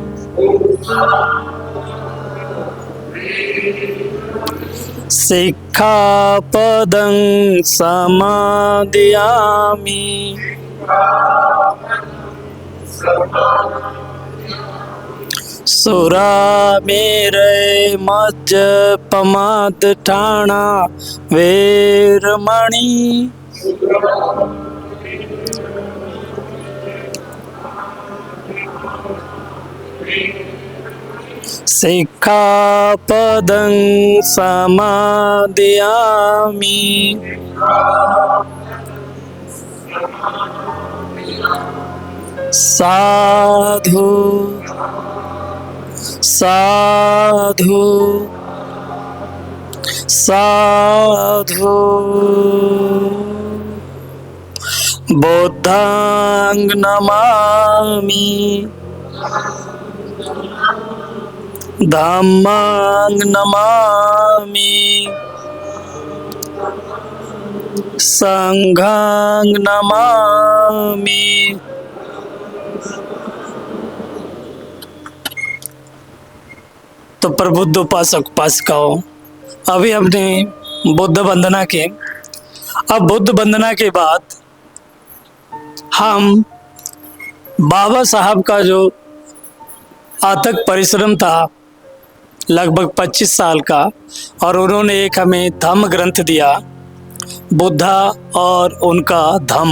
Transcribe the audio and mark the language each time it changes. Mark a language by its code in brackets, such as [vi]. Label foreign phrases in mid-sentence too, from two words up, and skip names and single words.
[pi] सिक्खापदं समादयामि सुरामेरय मज्जपमादठाना वैरमणि सिक्खापदं समादयामि साधु साधु साधु बुद्धं नमामि धम्मं नमामि संघं नमामि। [hi] तो प्रबुद्ध उपासक उपासिकाओं, अभी हमने बुद्ध वंदना के, अब बुद्ध वंदना के बाद हम बाबा साहब का जो अथक परिश्रम था लगभग 25 साल का, और उन्होंने एक हमें धम्म ग्रंथ दिया, बुद्धा और उनका धम्म।